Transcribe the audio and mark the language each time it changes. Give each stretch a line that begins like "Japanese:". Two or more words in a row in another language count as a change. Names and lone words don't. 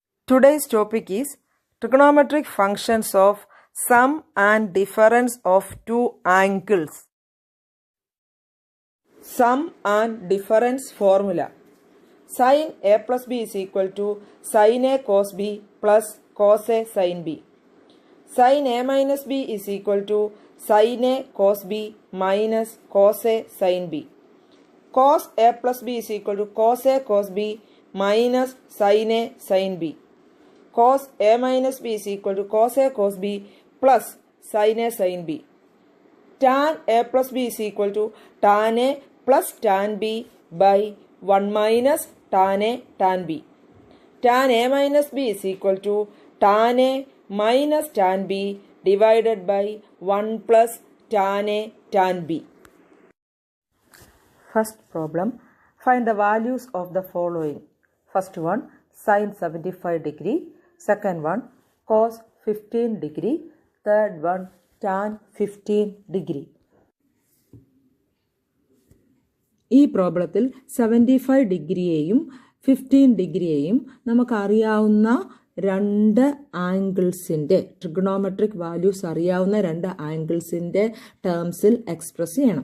English: Today's topic is trigonometric functions of sum and difference of two angles. Sum and difference formula. Sin A plus B is equal to sin A cos B plus cos A sin B. Sin A minus B is equal to sin A cos B minus cos A sin B. Cos A plus B is equal to cos A cos B minus sin A sin B. Cos A minus B is equal to cos A cos B plus sin A sin B. Tan A plus B is equal to tan A plus tan B by 1 minus tan A tan B. Tan A minus B is equal to tan A minus tan B divided by 1 plus tan A tan B. First problem, find the values of the following. First one, sin 75 degree. Second one, cos 15 degree. Third one, tan 15 degree.
Malayalam: ഈ പ്രോബ്ലത്തിൽ 75 ഡിഗ്രിയെയും 15 ഡിഗ്രിയെയും നമുക്കറിയാവുന്ന രണ്ട് ആംഗിൾസിൻ്റെ
English: trigonometric values
Malayalam: അറിയാവുന്ന രണ്ട് ആംഗിൾസിൻ്റെ ടേംസിൽ എക്സ്പ്രസ് ചെയ്യണം.